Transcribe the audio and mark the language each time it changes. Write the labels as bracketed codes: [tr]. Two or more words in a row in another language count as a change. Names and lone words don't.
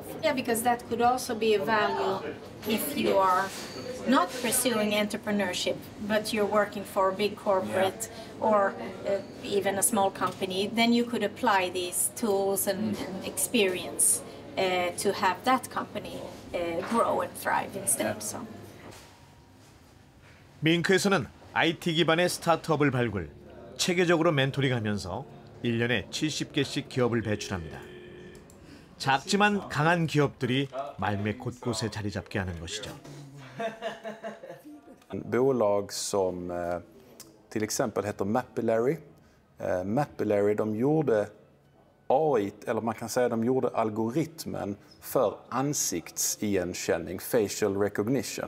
[en] Yeah, because that could also be a value if you are not pursuing entrepreneurship, but you're working for a big corporate or even a small company, then you could apply these tools and experience to have that company grow and thrive instead. So. [ko] 밍크에서는 IT 기반의 스타트업을 발굴, 체계적으로 멘토링하면서 1년에 70개씩 기업을 배출합니다. 작지만 강한 기업들이 말매 곳곳에 자리 잡게 하는 것이죠. [sv] Bolag som till exempel heter Mapillary. Mapillary, de gjorde AI, eller man kan säga de gjorde algoritmen för ansiktsigenkänning, [en] facial recognition.